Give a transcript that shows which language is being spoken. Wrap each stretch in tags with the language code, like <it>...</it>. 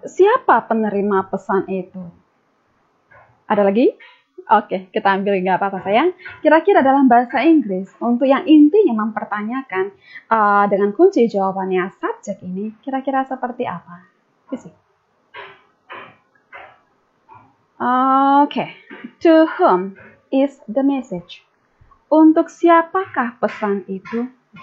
<id>Siapa penerima pesan itu? Ada lagi? Oke, kita ambil, nggak apa-apa sayang. Kira-kira dalam bahasa Inggris, untuk yang intinya mempertanyakan dengan kunci jawabannya subjek ini, kira-kira seperti apa? Isi.</id> <en>Okay, to whom is the message?</en> <id>Untuk siapakah pesan itu?</id>